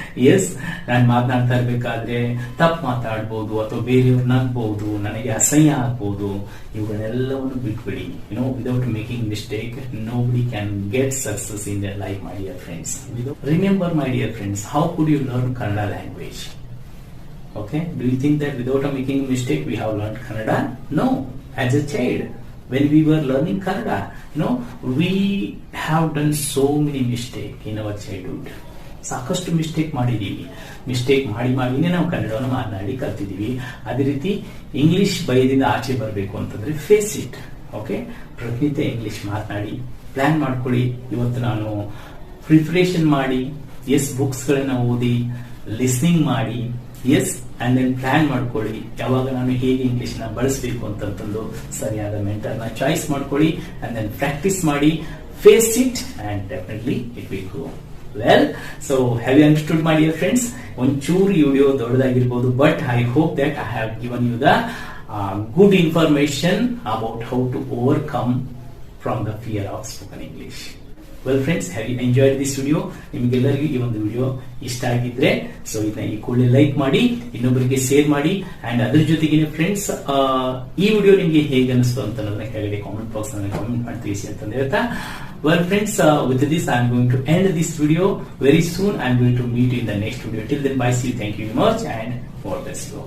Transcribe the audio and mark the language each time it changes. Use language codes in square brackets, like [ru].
[kn] S, ನಾನು ಮಾತನಾಡ್ತಾ ಇರ್ಬೇಕಾದ್ರೆ ತಪ್ಪು ಮಾತಾಡ್ಬೋದು ಅಥವಾ ಬೇರೆಯವ್ರು ನಗ್ಬಹುದು, ನನಗೆ ಅಸಹ್ಯ ಆಗ್ಬಹುದು. ಇವುಗಳೆಲ್ಲವನ್ನು ಬಿಟ್ಬಿಡಿ. [en] Without making mistake nobody can get success in their life, my dear friends. Remember, my dear friends, how could you learn Kannada language? Okay, do you think that without making a mistake we have learned Kannada? No. As a child, when we were learning Kannada, we have done so many mistakes in our childhood. [kn] ಸಾಕಷ್ಟು mistake ಮಾಡಿದೀವಿ. Mistake ಮಾಡಿನೇ ನಾವು ಕನ್ನಡವನ್ನು ಮಾತನಾಡಿ ಕಲ್ತಿದೀವಿ. ಅದೇ ರೀತಿ English ಭಯದಿಂದ ಆಚೆ ಬರಬೇಕು ಅಂತಂದ್ರೆ [en] Face it. [kn] ಓಕೆ, ಪ್ರತಿನಿತ್ಯ ಇಂಗ್ಲಿಷ್ ಮಾತನಾಡಿ, ಪ್ಲಾನ್ ಮಾಡ್ಕೊಳ್ಳಿ. ಇವತ್ತು ನಾನು ಪ್ರಿಪರೇಷನ್ ಮಾಡಿ, ಎಸ್, ಬುಕ್ಸ್ ಗಳನ್ನ ಓದಿ, ಲಿಸ್ನಿಂಗ್ ಮಾಡಿ, ಎಸ್, ಅಂಡ್ ದೆನ್ ಪ್ಲಾನ್ ಮಾಡ್ಕೊಳ್ಳಿ. ಯಾವಾಗ ನಾನು ಹೇಗೆ ಇಂಗ್ಲಿಷ್ ನ ಬಳಸಬೇಕು ಅಂತಂದು ಸರಿಯಾದ ಮೆಂಟರ್ ನ ಚಾಯ್ಸ್ ಮಾಡ್ಕೊಳ್ಳಿ. [en] And then practice ಮಾಡಿ, face it, and definitely it will grow. Well, so have you understood, my dear friends? [kn] ಒಂಚೂರು video ದೊಡ್ಡದಾಗಿರ್ಬೋದು, [en] But I hope that I have given you the good information about how to overcome from the fear of spoken English. Well friends, have you enjoyed this video? [kn] ನಿಮಗೆಲ್ಲರಿಗೂ ಈ ಒಂದು video ಇಷ್ಟ ಆಗಿದ್ರೆ so ಇದನ್ನ ಈ ಕೂಡಲೇ like ಮಾಡಿ, ಇನ್ನೊಬ್ಬರಿಗೆ ಶೇರ್ ಮಾಡಿ. ಅಂಡ್ ಅದ್ರ ಜೊತೆಗೆ ಫ್ರೆಂಡ್ಸ್, ಈ ವಿಡಿಯೋ ನಿಮ್ಗೆ ಹೇಗೆ ಅನಿಸ್ತು ಅಂತ ಕೆಳಗಡೆ ಕಾಮೆಂಟ್ ಬಾಕ್ಸ್ ನಲ್ಲಿ ಕಾಮೆಂಟ್ ಮಾಡಿ ತಿಳಿಸಿ ಅಂತ ಹೇಳ್ತಾ, [en] well friends, with this I am going to end this video. Very soon I am going to meet you in the next video. Till then, bye, see you, thank you very much, and God bless you all.